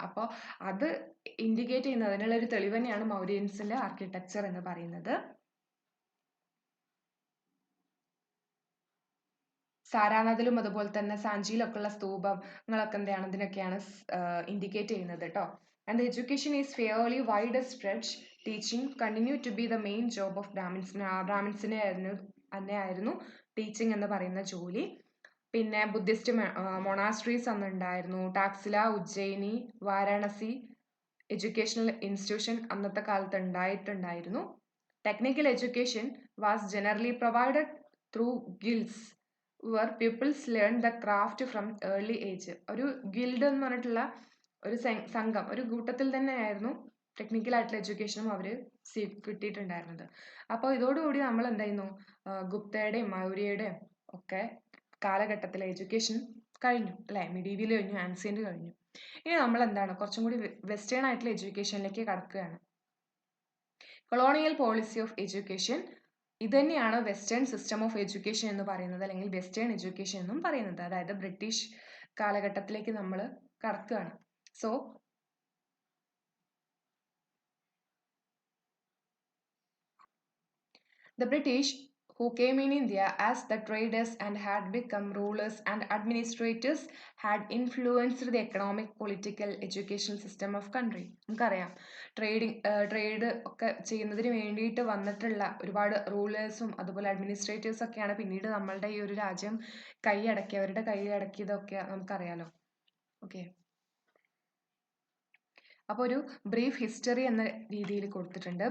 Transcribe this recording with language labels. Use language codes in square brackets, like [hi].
[ml] അപ്പോൾ അത് ഇൻഡിക്കേറ്റ് ചെയ്യുന്നത്, അതിനുള്ള ഒരു തെളിവ് തന്നെയാണ് മൗര്യൻസിന്റെ ആർക്കിടെക്ചർ എന്ന് പറയുന്നത്. സാരാനാഥിലും അതുപോലെ തന്നെ സാഞ്ചിയിലൊക്കെ ഉള്ള സ്തൂപങ്ങളൊക്കെ എന്താണ് ഇതിനൊക്കെയാണ് ഇൻഡിക്കേറ്റ് ചെയ്യുന്നത് കേട്ടോ. [en] And the education is fairly widespread. Teaching continued to be the main job of Brahmins. [ml] ബ്രാഹ്മിൻസിനെ തന്നെയായിരുന്നു ടീച്ചിങ് എന്ന് പറയുന്ന ജോലി. പിന്നെ Buddhist monasteries അന്നുണ്ടായിരുന്നു. Taxila, Ujjaini, Varanasi educational institution അന്നത്തെ കാലത്ത് ഉണ്ടായിട്ടുണ്ടായിരുന്നു. [en] Technical education was generally provided through guilds where pupils learn the craft from early age. [ml] ഒരു guild എന്ന് പറഞ്ഞിട്ടുള്ള ഒരു സംഘം, ഒരു കൂട്ടത്തിൽ തന്നെയായിരുന്നു ടെക്നിക്കൽ ആയിട്ടുള്ള എഡ്യൂക്കേഷനും അവർ കിട്ടിയിട്ടുണ്ടായിരുന്നത്. അപ്പോൾ ഇതോടുകൂടി നമ്മൾ എന്തായിരുന്നു, ഗുപ്തയുടെയും മൗര്യയുടെയും ഒക്കെ കാലഘട്ടത്തിലെ എഡ്യൂക്കേഷൻ കഴിഞ്ഞു അല്ലേ. മിഡീവിയൽ കഴിഞ്ഞു, ആൻസിയന്റ് കഴിഞ്ഞു. ഇനി നമ്മൾ എന്താണ് കുറച്ചും കൂടി വെസ്റ്റേൺ ആയിട്ടുള്ള എഡ്യൂക്കേഷനിലേക്ക് കടക്കുകയാണ്. Colonial policy of education. ഇത് തന്നെയാണ് വെസ്റ്റേൺ സിസ്റ്റം ഓഫ് എഡ്യൂക്കേഷൻ എന്ന് പറയുന്നത്, അല്ലെങ്കിൽ വെസ്റ്റേൺ എഡ്യൂക്കേഷൻ എന്നും പറയുന്നത്. അതായത് ബ്രിട്ടീഷ് കാലഘട്ടത്തിലേക്ക് നമ്മൾ കടക്കുകയാണ്. [en] So the British, who came in India as the traders and had become rulers and administrators, had influenced the economic, political, educational system of country. [ml] നമുക്കറിയാം ട്രേഡ് ഒക്കെ ചെയ്യുന്നതിന് വേണ്ടിയിട്ട് വന്നിട്ടുള്ള ഒരുപാട് റൂളേഴ്സും അതുപോലെ അഡ്മിനിസ്ട്രേറ്റേഴ്സ് ഒക്കെയാണ് പിന്നീട് നമ്മളുടെ ഈ ഒരു രാജ്യം അവരുടെ കൈയടക്കിയതൊക്കെ നമുക്കറിയാലോ. ഓക്കെ, അപ്പോൾ ഒരു ബ്രീഫ് ഹിസ്റ്ററി എന്ന രീതിയിൽ കൊടുത്തിട്ടുണ്ട്.